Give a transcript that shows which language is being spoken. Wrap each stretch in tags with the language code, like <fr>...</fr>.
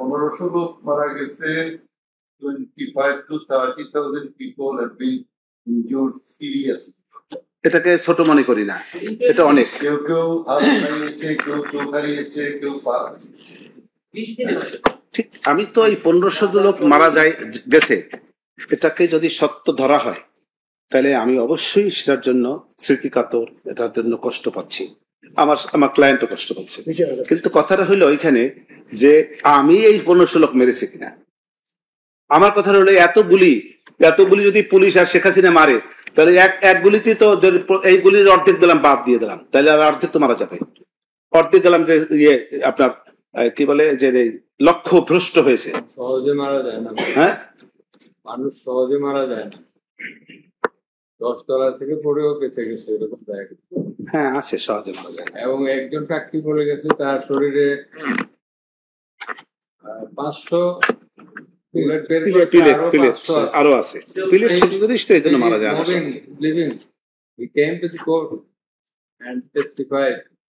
<en>1500</en> <bn>লোক মারা গেছে,</bn> <en>25 to 30,000 people have been injured seriously.</en> <bn>এটাকে ছোট মনে করি না, এটা অনেক। কেউ কেউ হাত হারিয়েছে, কেউ চোখ হারিয়েছে, কেউ পা। 20 দিনে হলো। ঠিক, আমি তো এই 1500 লোক মারা গেছে, এটাকে যদি সত্য ধরা হয় তাহলে আমি অবশ্যই সেটার জন্য স্মৃতিকাতর, এটার জন্য কষ্ট পাচ্ছি, আমার ক্লায়েন্টও কষ্ট পাচ্ছে। কিন্তু কথাটা হইলো ওইখানে যে আমি এই 1500 লোক মেরেছি কিনা। আমার কথা হলো এত গুলি যদি পুলিশ আর শেখ হাসিনা মারে, তাহলে এক গুলিতে তো এই গুলির অর্ধেক দিলাম, বাদ দিয়ে দিলাম, তাহলে আর অর্ধেক তো মারা যাবে। অর্ধেক গেলাম যে আপনার কি বলে যে লক্ষ্য ভ্রষ্ট হয়েছে। সহজে মারা যায় না, হ্যাঁ, মানুষ সহজে মারা যায় না, 10 তলা থেকে পড়েও বেঁচে গেছে, এরকম জায়গা। হ্যাঁ আছে, সহজে মারা যায় না। এবং একজন সাক্ষী বলে গেছে তার শরীরে 500 বুলেট বের করেছে, পিলেট আরো আছে, পিলেট ছোট জিনিস তো এই জন্য মারা যায় না।</bn> <en>Living. He came to the court and testified.</en>